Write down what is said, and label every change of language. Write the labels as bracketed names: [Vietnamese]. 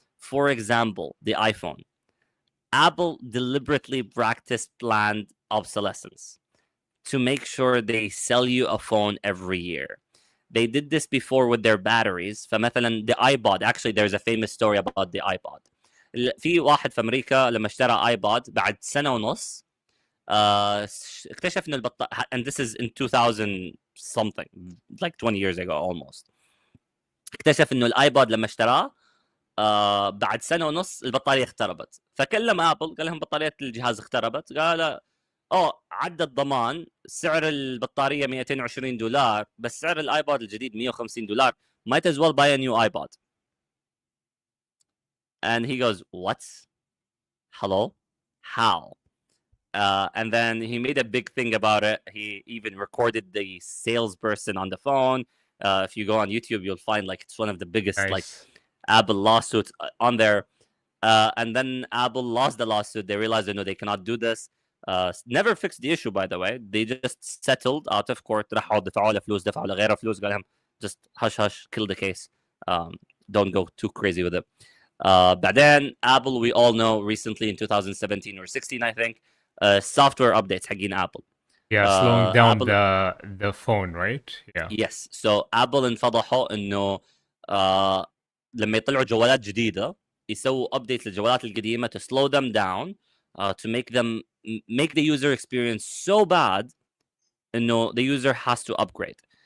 [English] For example, the iPhone. Apple deliberately practiced planned obsolescence to make sure they sell you a phone every year. They did this before with their batteries. [Arabic] فمثلا [English] the iPod, actually there's a famous story about the iPod. [Arabic] في واحد في أمريكا لما اشترى ايباد بعد سنة ونص اكتشف إنه [English] and this is in 2000 something, like 20 years ago almost. [Arabic] اكتشف إنه الايباد لما اشتراه بعد سنة ونص البطارية اختربت. فكلم ابل قال لهم بطارية الجهاز اختربت. قال عدى الضمان، سعر البطارية $220 بس سعر الايباد الجديد $150. [English] might as well buy a new iPod. And he goes, what? Hello? How? And then he made a big thing about it. He even recorded the salesperson on the phone. If you go on YouTube, you'll find like it's one of the biggest like Apple lawsuits on there. And then Apple lost the lawsuit. They realized they cannot do this. Never fixed the issue, by the way. They just settled out of court. [Arabic] راحوا دفعوا له فلوس، دفعوا لغيره فلوس، قال لهم [English] just hush, kill the case. Don't go too crazy with it. [Arabic] بعدين [English] Apple, we all know recently in 2017 or 16, I think, software updates [Arabic] حقين [English] Apple. Slowing down the phone, right? Yeah. Yes. So Apple [Arabic] انفضحوا انه لما يطلعوا جوالات جديدة يسووا [English] update [Arabic] للجوالات القديمة [English] to slow them down, to make the user experience so bad [Arabic] انه [English] the user has to upgrade.